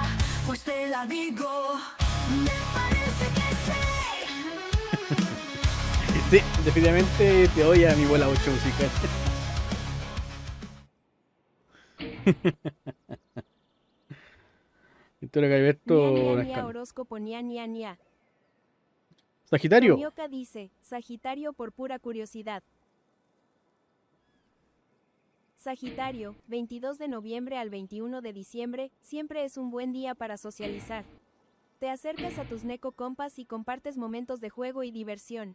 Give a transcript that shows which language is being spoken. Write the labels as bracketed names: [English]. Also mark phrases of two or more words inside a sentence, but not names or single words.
[Spanish] Pues te la digo. Me parece que sé. Sí, definitivamente te odia mi bola 8 musical. Historia de Alberto. Nia, nia, nia, horóscopo, nia, nia, nia. Sagitario. Tomioka dice, Sagitario por pura curiosidad. Sagitario, 22 de noviembre al 21 de diciembre, siempre es un buen día para socializar. Te acercas a tus neco compas y compartes momentos de juego y diversión.